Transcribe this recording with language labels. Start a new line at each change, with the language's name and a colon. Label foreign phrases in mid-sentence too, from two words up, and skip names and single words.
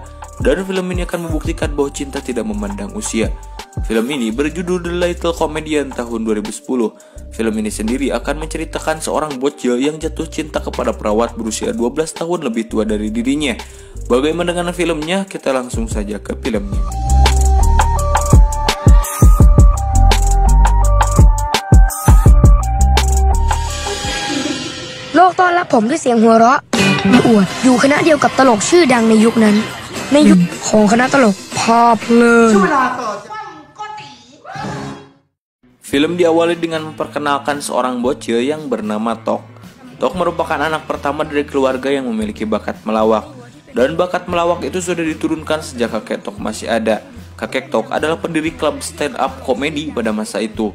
Indonesian: Dan film ini akan membuktikan bahwa cinta tidak memandang usia. Film ini berjudul The Little Comedian tahun 2010. Film ini sendiri akan menceritakan seorang bocil yang jatuh cinta kepada perawat berusia 12 tahun lebih tua dari dirinya. Bagaimana dengan filmnya? Kita langsung saja ke filmnya.
Thai: โลกต้อนรับผมด้วยเสียงหัวเราะมาอวดอยู่คณะเดียวกับตลกชื่อดังในยุคนั้นในยุคของคณะตลกพาเพลิน
Indonesian: Film diawali dengan memperkenalkan seorang bocil yang bernama Tok. Tok merupakan anak pertama dari keluarga yang memiliki bakat melawak. Dan bakat melawak itu sudah diturunkan sejak kakek Tok masih ada. Kakek Tok adalah pendiri klub
English: stand up
Indonesian: komedi pada masa itu.